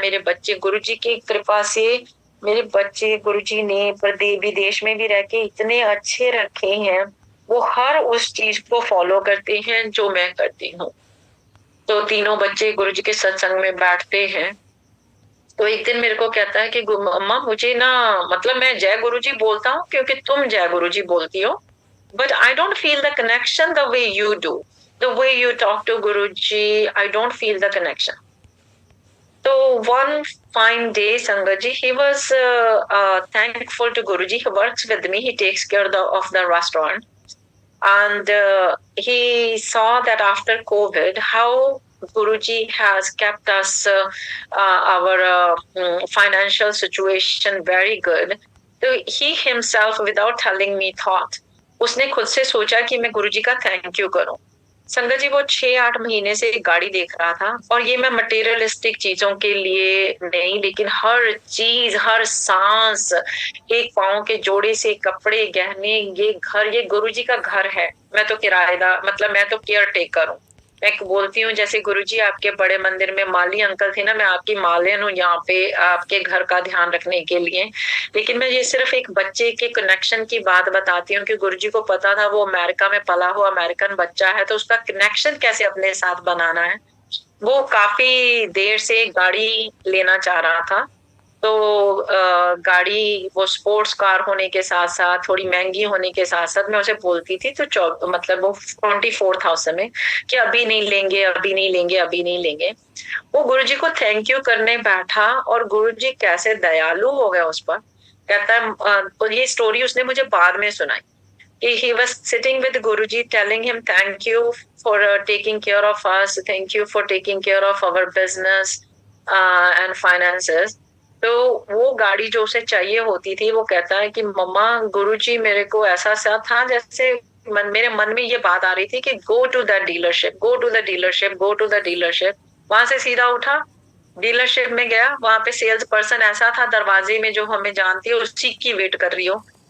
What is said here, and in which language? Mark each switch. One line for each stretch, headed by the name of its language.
Hindi: मेरे बच्चे गुरुजी की कृपा से, मेरे बच्चे गुरुजी ने विदेश में भी रह के इतने अच्छे रखे हैं, वो हर उस चीज को फॉलो करते हैं जो मैं करती हूँ। तो तीनों बच्चे गुरुजी के सत्संग में बैठते हैं। तो एक दिन मेरे को कहता है कि मम्मा मुझे ना, मतलब मैं जय गुरुजी बोलता हूँ क्योंकि तुम जय गुरुजी बोलती हो,
English: but I don't feel the connection the way you do. The way you talk to Guruji, I don't feel the connection. So one fine day, Sangaji, he was thankful to Guruji. He works with me. He takes care of the restaurant. And he saw that after COVID, how Guruji has kept us, our financial situation very good. So he himself, without telling me, thought,
Hindi: उसने खुद से सोचा कि मैं गुरुजी का thank you करूं। संगत जी, वो 6-8 महीने से एक गाड़ी देख रहा था, और ये मैं मटेरियलिस्टिक चीजों के लिए नहीं, लेकिन हर चीज, हर सांस, एक पाँव के जोड़े से कपड़े, गहने, ये घर, ये गुरुजी का घर है। मैं तो किराएदार, मतलब मैं तो केयर टेकर हूँ। मैं बोलती हूँ जैसे गुरुजी आपके बड़े मंदिर में माली अंकल थे ना, मैं आपकी मालियन हूँ यहाँ पे आपके घर का ध्यान रखने के लिए। लेकिन मैं ये सिर्फ एक बच्चे के कनेक्शन की बात बताती हूँ कि गुरुजी को पता था वो अमेरिका में पला हुआ अमेरिकन बच्चा है, तो उसका कनेक्शन कैसे अपने साथ बनाना है। वो काफी देर से गाड़ी लेना चाह रहा था, तो गाड़ी वो स्पोर्ट्स कार होने के साथ साथ, थोड़ी महंगी होने के साथ साथ, मैं उसे बोलती थी तो मतलब वो 24,000 में, कि अभी नहीं लेंगे, अभी नहीं लेंगे, अभी नहीं लेंगे। वो गुरुजी को थैंक यू करने बैठा, और गुरुजी कैसे दयालु हो गए उस पर। कहता है, और ये स्टोरी उसने मुझे बाद में सुनाई, कि
English: he was sitting with Guruji telling him thank you for taking care of us, thank you for taking care of our business and finances.
Hindi: तो वो गाड़ी जो उसे चाहिए होती थी, वो कहता है कि मम्मा, गुरुजी मेरे को ऐसा सा था जैसे मेरे मन में ये बात आ रही थी कि
English: go to the dealership,
Hindi: go to the dealership, go to the dealership. वहां से सीधा उठा, डीलरशिप में गया, वहां पे सेल्स पर्सन ऐसा था दरवाजे में, जो हमें जानती है, उसी की वेट कर रही हो।